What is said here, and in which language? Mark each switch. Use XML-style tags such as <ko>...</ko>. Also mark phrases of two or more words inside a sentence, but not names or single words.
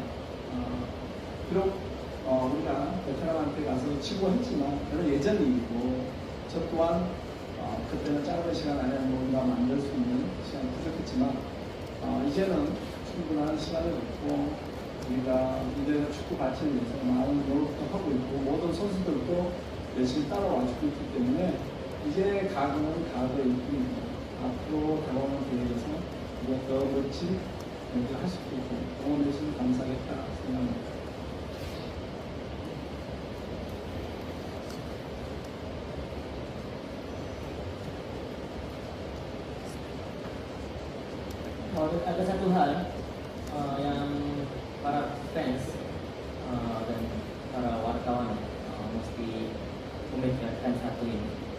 <ko>비록 우리가 베트남한테 가서 치고 했지만 그건 예전 일이고, 저 또한 그때는 짧은 시간 안에 뭔가 만들 수 있는 시간이 부족했지만 이제는 충분한 시간을 갖고 우리가 인도네시아 축구 발전을 위해서 많은 노력도 하고 있고, 모든 선수들도 열심히 따라와주고 있기 때문에 이제 가금은 가거의 뿐입니다. 앞으로 다가오는 대회에서 우리가 더 멋진 연기를 할 수 있고 응원해 주시면 감사하겠다 생각합니다.</ko> <id>Ada satu hal yang para fans dan para wartawan mesti memikirkan satu ini.</id>